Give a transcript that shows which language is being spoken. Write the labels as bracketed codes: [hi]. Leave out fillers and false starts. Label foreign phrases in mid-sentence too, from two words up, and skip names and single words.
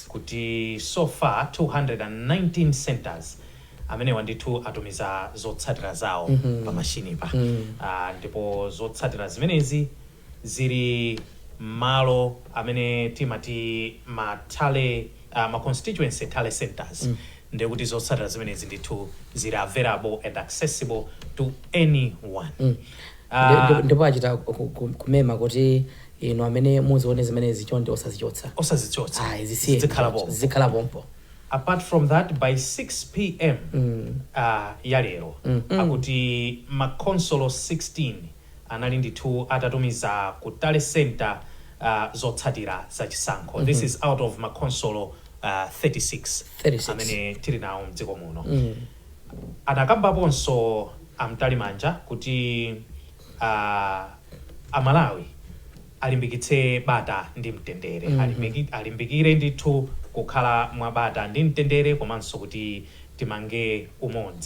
[ny] Kuti [en] so far [ny] 219 centers amene wandithu atumiza zotsatira zawo pa machine pa. Ndipo zotsatira zimenezi zili malo amene timati ma [en] constituency tale centers. [ny] Ndiye kuti zotsatira zimenezi ndithu zili [en] available and accessible to anyone. [ny] Ndipo achita kumema kuti ino amene muzione zimenezi chonde osazichotsa zikhala pompo. [en] Apart from that, by 6 p.m. [ny] Yalero akuti makonsolo 16 anali ndithu atatumiza ku tale center zotsatira za chisankho. [en] This is out of [ny] makonsolo 36 amene tili nawo mdziko muno. Anakambaponso Amtalimanja kuti Amalawi alimbikitse bata ndi mtendere. Alimbikire ndithu kukhala mwabata ndi mtendere komanso kuti timange umodzi.